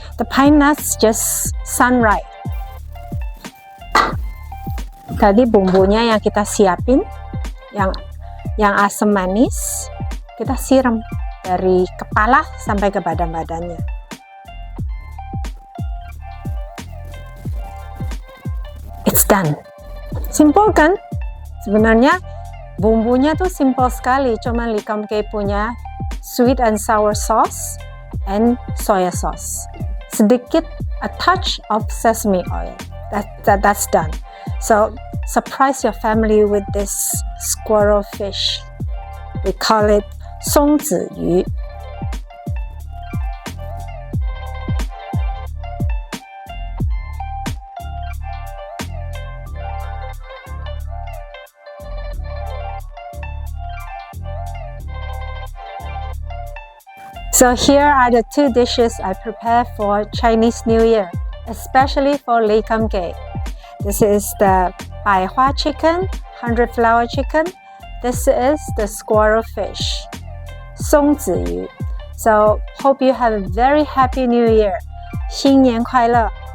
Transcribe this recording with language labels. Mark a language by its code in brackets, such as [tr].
[en] The pine nuts just sun-dried. [id] Tadi bumbunya yang kita siapin, yang asam manis, kita siram dari kepala sampai ke badan-badannya. [en] It's done. Simple kan? [id] Sebenarnya bumbunya tuh simple sekali, cuma [en] Lee Kum Kee punya sweet and sour sauce and soya sauce. Sedikit a touch of sesame oil. That's done. So surprise your family with this squirrel fish. We call it 松子鱼. So here are the two dishes I prepare for Chinese New Year, especially for Lee Kum Kee. This is the Bai Hua chicken, 100 flower chicken. This is the squirrel fish, 松子鱼. So hope you have a very happy New Year. [zh] 新年快乐!